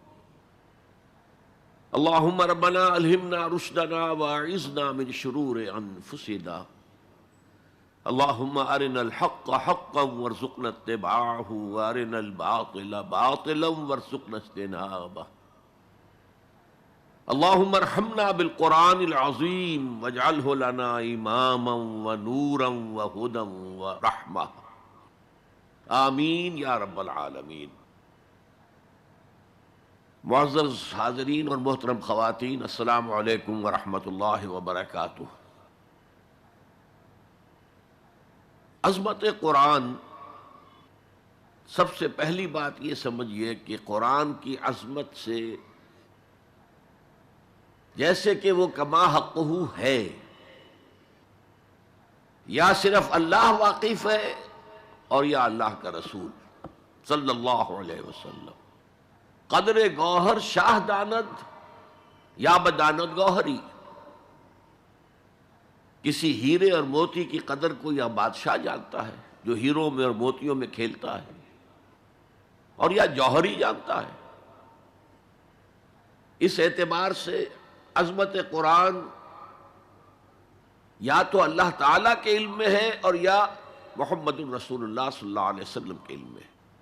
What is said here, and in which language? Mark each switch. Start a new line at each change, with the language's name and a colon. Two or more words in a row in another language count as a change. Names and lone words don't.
Arabic: اللہم ربنا الہمنا رشدنا واعذنا من شرور انفسنا اللہم ارنا الحق حقا وارزقنا اتباعہ وارنا الباطل باطلا وارزقنا اجتنابہ اللہم ارحمنا بالقرآن العظیم واجعلہ لنا اماما ونورا وہدی ورحمہ آمین یا رب العالمین۔
Urdu: معزز حاضرین اور محترم خواتین،
Arabic: السلام علیکم ورحمۃ اللہ وبرکاتہ۔
Urdu: عظمت قرآن، سب سے پہلی بات یہ سمجھیے کہ قرآن کی عظمت سے جیسے کہ وہ کما حقہ ہے، یا صرف اللہ واقف ہے اور یا اللہ کا رسول
Arabic: صلی اللہ علیہ وسلم۔
Persian: قدر گوہر شاہ داند یا بداند گوہری،
Urdu: کسی ہیرے اور موتی کی قدر کو یا بادشاہ جانتا ہے جو ہیروں میں اور موتیوں میں کھیلتا ہے، اور یا جوہری جانتا ہے۔ اس اعتبار سے عظمت قرآن یا تو اللہ تعالیٰ کے علم میں ہے اور یا
Arabic: محمد الرسول اللہ صلی اللہ علیہ وسلم
Urdu: کے علم میں۔